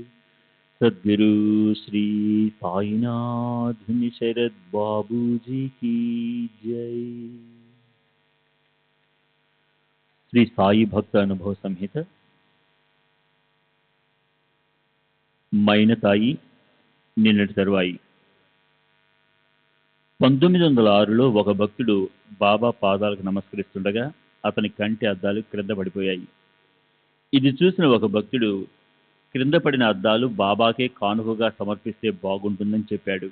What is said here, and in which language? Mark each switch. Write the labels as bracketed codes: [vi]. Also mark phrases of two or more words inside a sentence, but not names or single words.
[hi] सद्गुरु श्री साईनाथ शरद बाबू जी की जय। [te] श्री साई भक्त अनुभव संहित మైనతాయి నిన్నటి తరువాయి 1906లో ఒక భక్తుడు బాబా పాదాలకు నమస్కరిస్తుండగా అతని కంటి అద్దాలు క్రింద పడిపోయాయి. ఇది చూసిన ఒక భక్తుడు క్రింద పడిన అద్దాలు బాబాకే కానుకగా సమర్పిస్తే బాగుంటుందని చెప్పాడు.